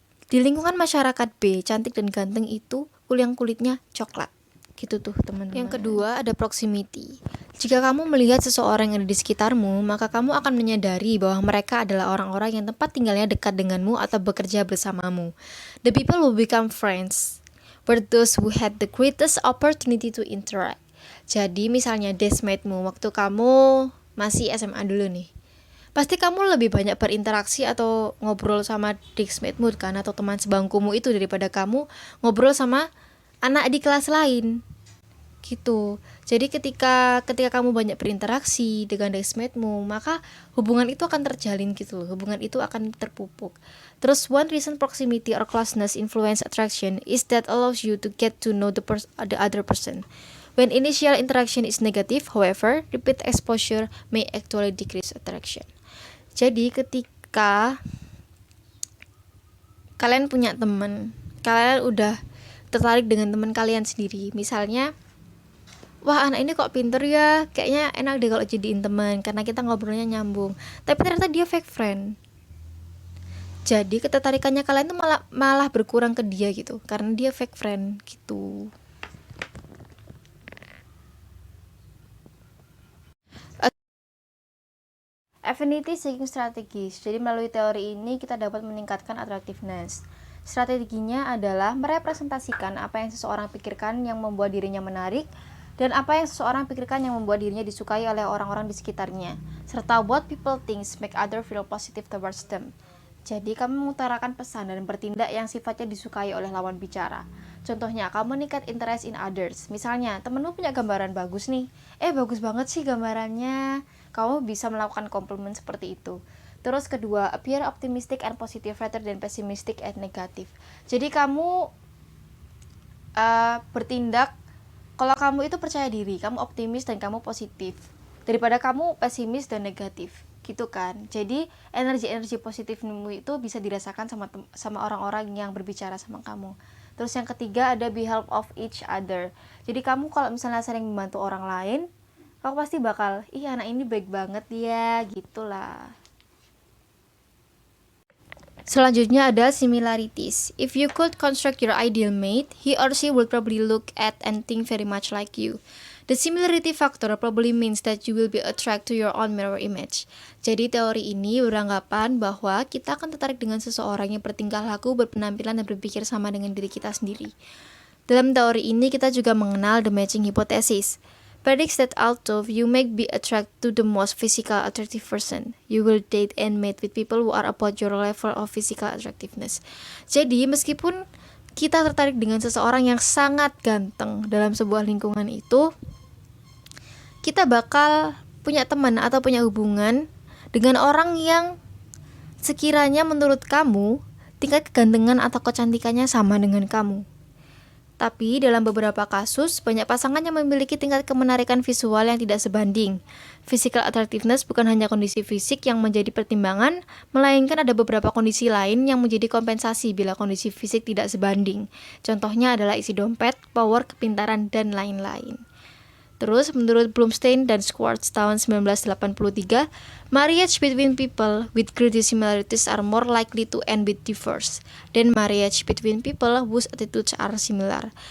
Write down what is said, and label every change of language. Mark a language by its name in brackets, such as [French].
[Indonesian] Di lingkungan masyarakat B, cantik dan ganteng itu yang kulitnya coklat. Gitu tuh teman-teman. Yang kedua ada proximity. Jika kamu melihat seseorang yang ada di sekitarmu, maka kamu akan menyadari bahwa mereka adalah orang-orang yang tempat tinggalnya dekat denganmu atau bekerja bersamamu. [English] The people who become friends were those who had the greatest opportunity to interact. [Indonesian] Jadi misalnya deskmate-mu waktu kamu masih SMA dulu nih, pasti kamu lebih banyak berinteraksi atau ngobrol sama deskmate-mu kan, atau teman sebangkumu itu daripada kamu ngobrol sama anak di kelas lain gitu. Jadi ketika kamu banyak berinteraksi dengan deskmate-mu, maka hubungan itu akan terjalin gitu. Hubungan itu akan terpupuk. Terus [English] one reason proximity or closeness influence attraction is that allows you to get to know the other person. When initial interaction is negative, however, repeat exposure may actually decrease attraction. [Indonesian] Jadi ketika kalian punya teman, kalian udah tertarik dengan teman kalian sendiri, misalnya, wah anak ini kok pinter ya, kayaknya enak deh kalau jadiin teman karena kita ngobrolnya nyambung, tapi ternyata dia fake friend. Jadi ketertarikannya kalian tuh malah berkurang ke dia gitu, karena dia fake friend gitu. [English] Affinity seeking strategies. [Indonesian] Jadi melalui teori ini kita dapat meningkatkan attractiveness. Strateginya adalah merepresentasikan apa yang seseorang pikirkan yang membuat dirinya menarik dan apa yang seseorang pikirkan yang membuat dirinya disukai oleh orang-orang di sekitarnya, serta [English] what people think make other feel positive towards them. [Indonesian] Jadi kamu mengutarakan pesan dan bertindak yang sifatnya disukai oleh lawan bicara. Contohnya, [English] communicate interest in others. [Indonesian] Misalnya, temenmu punya gambaran bagus nih. Bagus banget sih gambarannya. Kamu bisa melakukan komplimen seperti itu. Terus kedua, [English] appear optimistic and positive rather than pessimistic and negative. [Indonesian] Jadi kamu bertindak kalau kamu itu percaya diri, kamu optimis dan kamu positif, daripada kamu pesimis dan negatif. Gitu kan. Jadi energi-energi positifmu itu bisa dirasakan sama orang-orang yang berbicara sama kamu. Terus yang ketiga ada [English] be help of each other. [Indonesian] Jadi kamu kalau misalnya sering membantu orang lain, kamu pasti bakal, anak ini baik banget ya, gitulah. Selanjutnya ada similarities. [English] If you could construct your ideal mate, he or she will probably look at and think very much like you. The similarity factor probably means that you will be attracted to your own mirror image. [Indonesian] Jadi teori ini beranggapan bahwa kita akan tertarik dengan seseorang yang bertingkah laku, berpenampilan, dan berpikir sama dengan diri kita sendiri. Dalam teori ini kita juga mengenal the matching hypothesis. [English] Predicts that although you may be attracted to the most physical attractive person, you will date and mate with people who are about your level of physical attractiveness. [Indonesian] Jadi meskipun kita tertarik dengan seseorang yang sangat ganteng dalam sebuah lingkungan itu, kita bakal punya teman atau punya hubungan dengan orang yang sekiranya menurut kamu tingkat kegantengan atau kecantikannya sama dengan kamu. Tapi dalam beberapa kasus, banyak pasangan yang memiliki tingkat kemenarikan visual yang tidak sebanding. Physical attractiveness bukan hanya kondisi fisik yang menjadi pertimbangan, melainkan ada beberapa kondisi lain yang menjadi kompensasi bila kondisi fisik tidak sebanding. Contohnya adalah isi dompet, power, kepintaran, dan lain-lain. Terus, menurut [English] Blumstein dan Schwartz tahun 1983, marriage between people with great similarities are more likely to end with divorce than marriage between people whose attitudes are similar.